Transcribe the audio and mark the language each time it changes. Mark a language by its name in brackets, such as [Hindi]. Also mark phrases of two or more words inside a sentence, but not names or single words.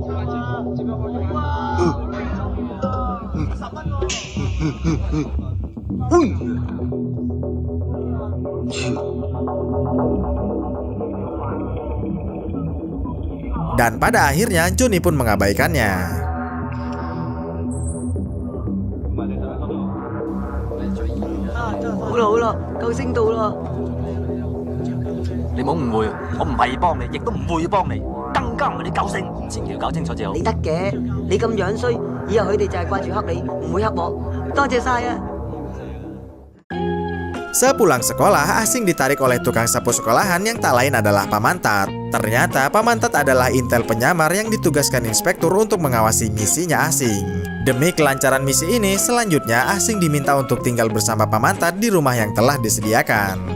[Indonesian] Dan pada akhirnya Johnny pun mengabaikannya. [Cantonese] 好啦好啦，救星到啦！你唔好誤會，我唔係幫你，亦都唔會幫你，更加唔係你救星。前條搞清楚至好。你得嘅，你咁樣衰，以後佢哋就係掛住恰你，唔會恰我。多謝晒啊！ [Indonesian] Sepulang sekolah, Asing ditarik oleh tukang sapu sekolahan yang tak lain adalah Pamantat. Ternyata Pamantat adalah intel penyamar yang ditugaskan inspektur untuk mengawasi misinya Asing. Demi kelancaran misi ini, selanjutnya Asing diminta untuk tinggal bersama Pamantat di rumah yang telah disediakan.